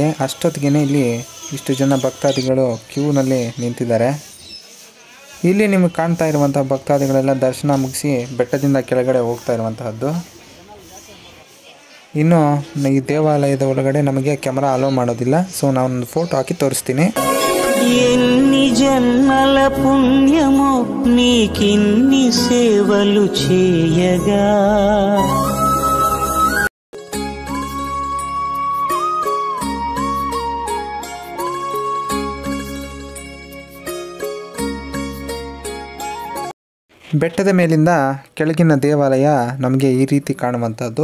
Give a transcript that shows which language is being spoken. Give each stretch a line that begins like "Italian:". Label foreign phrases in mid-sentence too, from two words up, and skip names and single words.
Kannada: ಅಷ್ಟೊತ್ತಿಗೆ ಇಲ್ಲಿ ಇಷ್ಟು ಜನ ಭಕ್ತಾದಿಗಳು ಕ್ಯೂನಲ್ಲಿ ನಿಂತಿದ್ದಾರೆ. ಇಲ್ಲಿ ನಿಮಗೆ ಕಾಣ್ತಾ ಇರುವಂಥ ಭಕ್ತಾದಿಗಳೆಲ್ಲ ದರ್ಶನ ಮುಗಿಸಿ ಬೆಟ್ಟದಿಂದ ಕೆಳಗಡೆ ಹೋಗ್ತಾ ಇರುವಂತಹದ್ದು. ಇನ್ನು ಈ ದೇವಾಲಯದ ಒಳಗಡೆ ನಮಗೆ
English: camera allow
Kannada: ಮಾಡೋದಿಲ್ಲ. ಸೊ ನಾನೊಂದು ಫೋಟೋ ಹಾಕಿ ತೋರಿಸ್ತೀನಿ.
Telugu: ఎన్ని జన్మల పుణ్యమో నీకిన్ని సేవలు చేయగా.
Kannada: ಬೆಟ್ಟದ ಮೇಲಿಂದ ಕೆಳಗಿನ ದೇವಾಲಯ ನಮಗೆ ಈ ರೀತಿ ಕಾಣುವಂಥದ್ದು.